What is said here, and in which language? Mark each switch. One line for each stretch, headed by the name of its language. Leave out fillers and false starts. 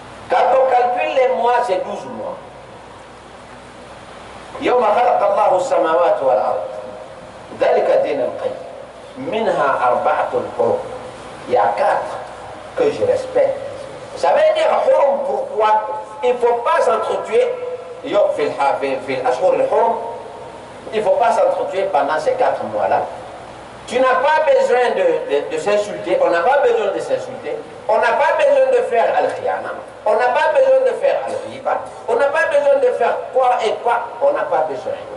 French: Quand on calcule les mois, c'est 12 mois.
Arabic: يوم خلق الله السماوات والأرض ذلك الدين القيم منها 4 حرم.
French: Il y a 4 que je respecte. Ça veut dire حرم pourquoi? Il ne faut pas s'entretuer.
Arabic: في الأشهر الحرم
French: il ne faut pas s'entretuer pendant ces 4 mois-là. Tu n'as pas besoin de s'insulter, on n'a pas besoin de s'insulter, on n'a pas besoin de faire al-khiyana, on n'a pas besoin de faire al-riba, on n'a pas besoin de faire quoi et quoi, on n'a pas besoin.